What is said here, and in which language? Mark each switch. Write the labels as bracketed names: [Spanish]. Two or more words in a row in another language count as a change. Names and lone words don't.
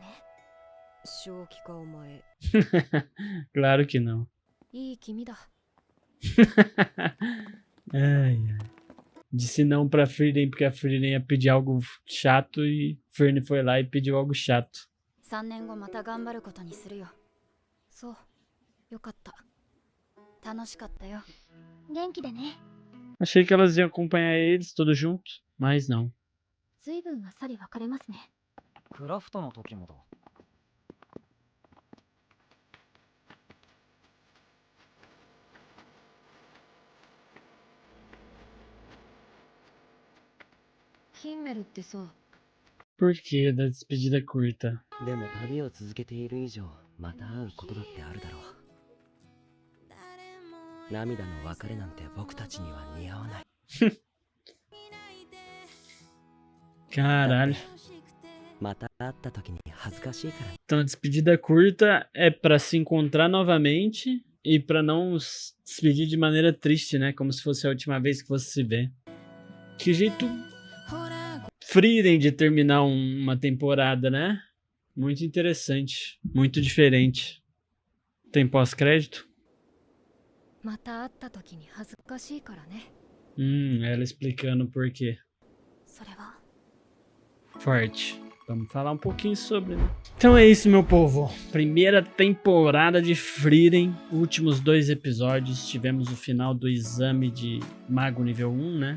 [Japanese] 正気かお前。 [Portuguese] Claro que não. [Japanese] いい君だ。 [Portuguese] Ai, ai. Disse não pra Frieren porque a Frieren ia pedir algo chato e Fern foi lá e pediu algo chato. [Japanese] 3 年後また頑張ることにするよ。そう、よかった。楽しかったよ。元気でね。 [Portuguese] Achei que elas iam acompanhar eles todos juntos, mas não. [Japanese] ずいぶんあっさり別れますね。クラフトの時もだ。ヒンメルってさ、 [Portuguese] Por que da despedida curta? [Japanese] でも旅を続けている以上また会うことだってあるだろう。涙の別れなんて僕たちには似合わない。 [Portuguese] Caralho. [Japanese] また会った時に恥ずかしいから。 [Portuguese] Então a despedida curta é pra se encontrar novamente e pra não se despedir de maneira triste, né? Como se fosse a última vez que fosse se ver. Que jeito Frieren de terminar uma temporada, né? Muito interessante, muito diferente. Tem pós-crédito? [Japanese] また会った時に恥ずかしいからね。 [Portuguese] Ela explicando por quê. [Japanese] それは [Portuguese] Forte. Vamos falar um pouquinho sobre, né? Então é isso, meu povo. Primeira temporada de Frieren. Últimos 2 episódios. Tivemos o final do exame de Mago nível 1, né?